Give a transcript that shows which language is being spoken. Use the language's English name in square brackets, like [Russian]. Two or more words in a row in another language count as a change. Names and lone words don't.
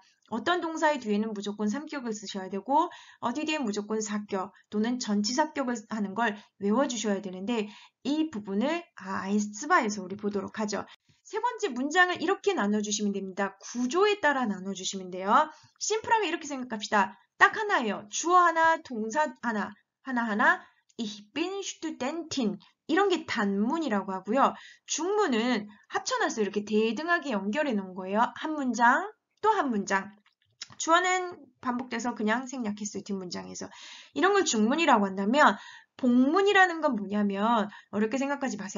[Korean] 어떤 동사의 뒤에는 무조건 3격을 쓰셔야 되고 어디 뒤에 무조건 4격 또는 전치사격을 하는 걸 외워주셔야 되는데 이 부분을 아인스바에서 우리 보도록 하죠. 세 번째 문장을 이렇게 나눠주시면 됩니다. 구조에 따라 나눠주시면 돼요. 심플하게 이렇게 생각합시다. 딱 하나예요. 주어 하나, 동사 하나, 하나하나. [German] Ich bin Studentin. [Korean] 이런 게 단문이라고 하고요. 중문은 합쳐놨어요. 이렇게 대등하게 연결해 놓은 거예요. 한 문장, 또 한 문장. 주어는 반복돼서 그냥 생략했어요. 뒷문장에서. 이런 걸 중문이라고 한다면 복문이라는 건 뭐냐면 어렵게 생각하지 마세요.